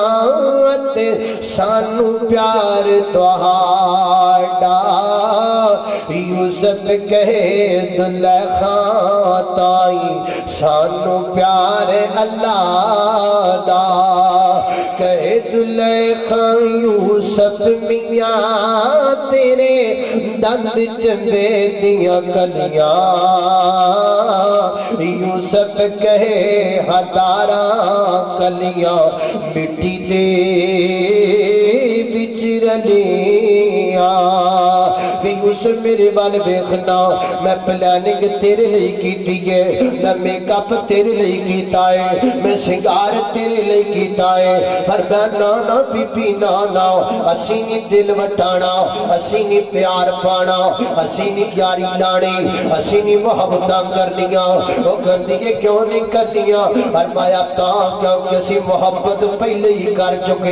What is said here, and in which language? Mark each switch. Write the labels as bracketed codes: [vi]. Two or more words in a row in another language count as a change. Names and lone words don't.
[pa] سانو پیار تہاڈا یوسف کہے زلیخا تائی سانو پیار اللہ دا کہے زلیخا یوسف میاں تیرے دند چمبے دیا کلیاں یوسف کہے ہزارہ کلیاں مٹی دے بچ رلیاں یوسف میرے وال ویکھنا میں پلاننگ تیرے لئی کیتی ہے میں میک اپ تیرے لئی کیتا ہے میں سنگار تیرے لئی کیتا ہے پر میں نا بی بی نا اسی نہیں دل وٹانا اسی نہیں پیار پانا اسی نہیں یاری لانی اسی نہیں محبتاں کرنیاں وہ گندگی کیوں نہیں کرنیاں فرمایا تاں کیونکہ اسی محبت پہلے ہی کر چکے